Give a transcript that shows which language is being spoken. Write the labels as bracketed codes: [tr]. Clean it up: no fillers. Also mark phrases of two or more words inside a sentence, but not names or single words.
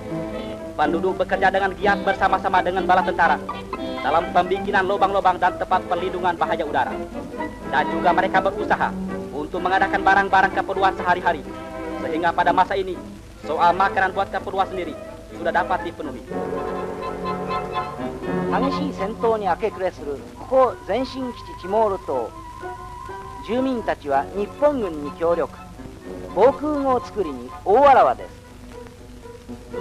[id] Penduduk bekerja dengan giat bersama-sama dengan bala tentara dalam pembikinan lubang-lubang dan tempat perlindungan bahaya udara. Dan juga mereka berusaha untuk mengadakan barang-barang keperluan sehari-hari, sehingga pada masa ini soal makanan buat keperluan sendiri sudah dapat dipenuhi. [ja] 激しい戦闘に明け暮れするここ前進基地チモール島、住民たちは日本軍に協力、防空壕を作りに大あらわです。